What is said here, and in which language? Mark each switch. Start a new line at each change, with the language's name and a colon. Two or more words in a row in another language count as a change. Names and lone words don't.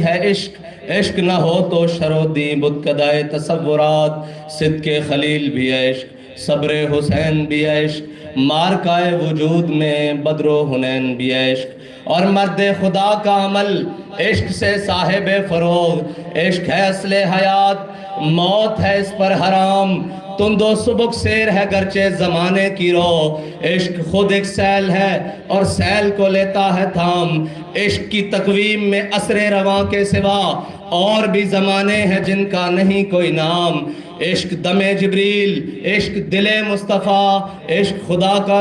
Urdu: ہے عشق عشق نہ ہو تو شرودی بتکدائے تصورات صدق خلیل بھی عشق صبر حسین بھی عشق مارکائے وجود میں بدر و حنین بھی عشق اور مرد خدا کا عمل عشق سے صاحب فروغ عشق ہے اصل حیات موت ہے اس پر حرام تند و سبک سیر ہے گرچہ زمانے کی رو عشق خود ایک سیل ہے اور سیل کو لیتا ہے تھام عشق کی تقویم میں عصر رواں کے سوا اور بھی زمانے ہیں جن کا نہیں کوئی نام عشق دم جبریل عشق دل مصطفیٰ عشق خدا کا